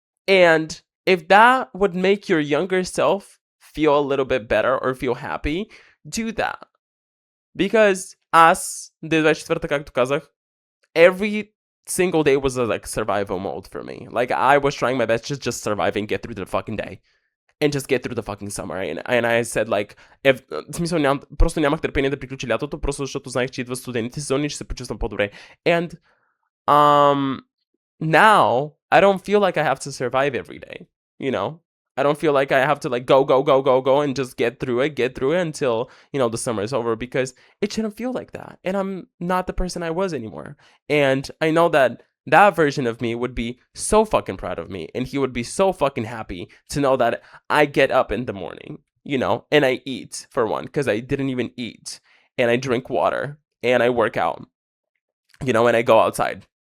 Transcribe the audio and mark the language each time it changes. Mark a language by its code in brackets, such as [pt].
[en] And if that would make your younger self feel a little bit better or feel happy, do that. Because as 24, [bg] както казах, [en] every single day was a like survival mode for me. Like I was trying my best to just survive and get through the fucking day. And just get through the fucking summer. And I said like, [bg] в смисъл, просто нямах търпение да приключи лятото, просто защото знаех, че идват студените сезони и ще се почувствам по-добре. [en] And now I don't feel like I have to survive every day, I don't feel like I have to like go and just get through it until, the summer is over, because it shouldn't feel like that. And I'm not the person I was anymore. And I know that version of me would be so fucking proud of me, and he would be so fucking happy to know that I get up in the morning, and I eat, for one, because I didn't even eat, and I drink water, and I work out, and I go outside.